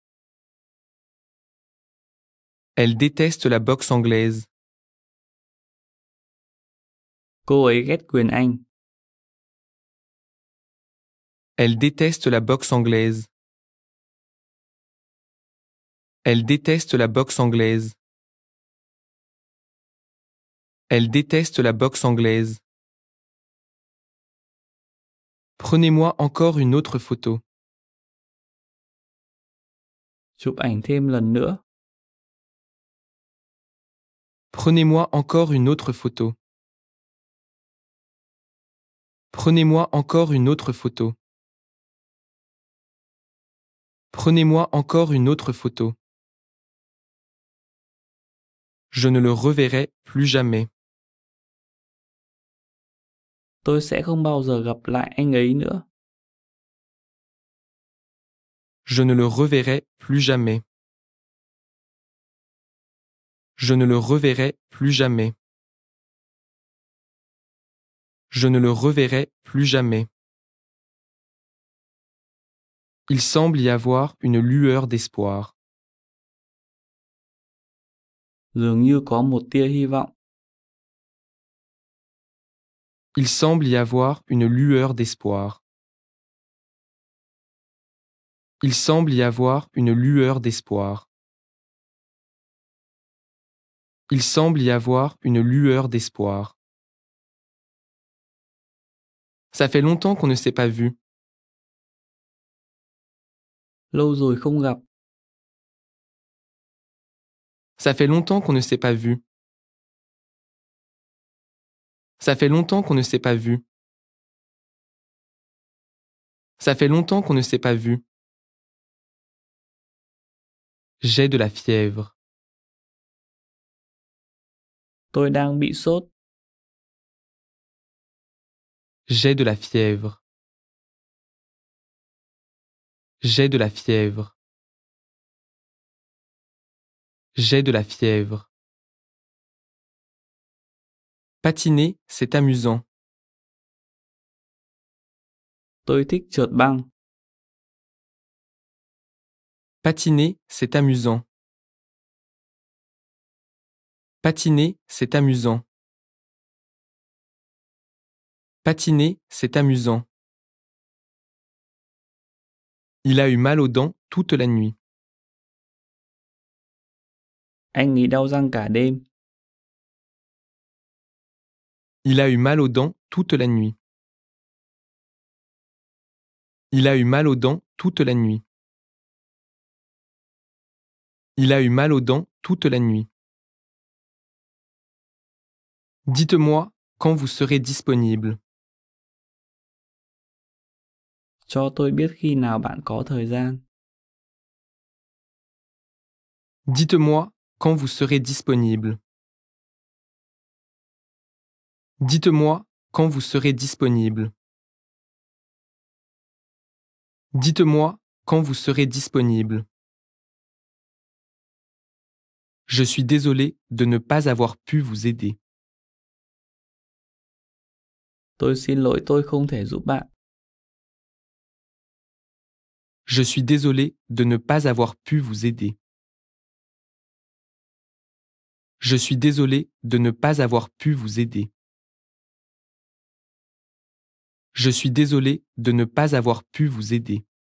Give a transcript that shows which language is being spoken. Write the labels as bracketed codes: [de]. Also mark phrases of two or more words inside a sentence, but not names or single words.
[fr] Elle déteste la boxe anglaise. [vi] Cô ấy ghét quyền Anh. [fr] Elle déteste la boxe anglaise. Elle déteste la boxe anglaise. Elle déteste la boxe anglaise. Prenez-moi encore une autre photo. [vi] Chụp ảnh thêm lần nữa. [fr] Prenez-moi encore une autre photo. Prenez-moi encore une autre photo. Prenez-moi encore une autre photo. Je ne le reverrai plus jamais. [vi] Tôi sẽ không bao giờ gặp lại anh ấy nữa. [fr] Je ne le reverrai plus jamais. Je ne le reverrai plus jamais. Je ne le reverrai plus jamais. Il semble y avoir une lueur d'espoir. [vi] Dường như có một tia hy vọng. [fr] Il semble y avoir une lueur d'espoir. Il semble y avoir une lueur d'espoir. Il semble y avoir une lueur d'espoir. Ça fait longtemps qu'on ne s'est pas vu. [vi] Lâu rồi không gặp. [fr] Ça fait longtemps qu'on ne s'est pas vu. Ça fait longtemps qu'on ne s'est pas vu. Ça fait longtemps qu'on ne s'est pas vu. J'ai de la fièvre. [vi] Tôi đang bị sốt. [fr] J'ai de la fièvre. J'ai de la fièvre. J'ai de la fièvre. Patiner, c'est amusant. [vi] Tôi thích trượt băng. [fr] Patiner, c'est amusant. Patiner, c'est amusant. Patiner, c'est amusant. Il a eu mal aux dents toute la nuit. [vi] Anh ấy đau răng cả đêm. [fr] Il a eu mal aux dents toute la nuit. Il a eu mal aux dents toute la nuit. Il a eu mal aux dents toute la nuit. Dites-moi quand vous serez disponible. [vi] Cho tôi biết khi nào bạn có thời gian. [fr] Dites-moi quand vous serez disponible. Dites-moi quand vous serez disponible. Dites-moi quand vous serez disponible. Je suis désolé de ne pas avoir pu vous aider. [vi] Tôi xin lỗi tôi không thể giúp bạn. [fr] Je suis désolé de ne pas avoir pu vous aider. Je suis désolé de ne pas avoir pu vous aider. Je suis désolé de ne pas avoir pu vous aider.